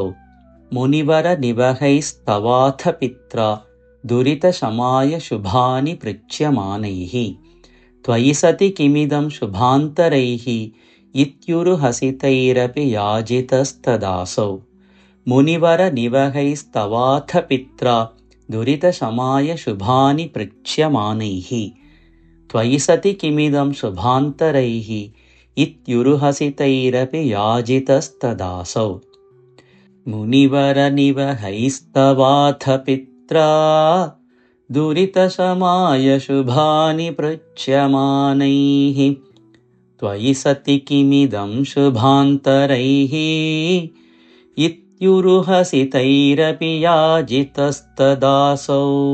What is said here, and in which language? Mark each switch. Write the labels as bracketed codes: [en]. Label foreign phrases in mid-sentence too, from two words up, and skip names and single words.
[sa] മുനിവര നിവഹൈസ്തവാഥ പിത്രാ. ദുരിത ശമായ ശുഭാനി പൃച്ഛ്യമാനൈഹി. ത്വയി സതി കിമിദം ശുഭാന്തരൈഹി. ഇത്യുരു ഹസിതൈരപി യാജിതസ്തദാസൗ. मुनिवरनिवहैस्तवाथ पित्रा दुरितशमाय शुभानि पृच्छ्यमानैः त्वयि सति किमिदं शुभान्तरैः इत्युरुहसितैरपि याजितस्तदासौ। मुनिवरनिवहैस्तवाथ पित्रा दुरितशमाय शुभानि पृच्छ्यमानैः त्वयि सति किमिदं शुभान्तरैः इत्युरुहसितैरपि याजितस्तदासौ।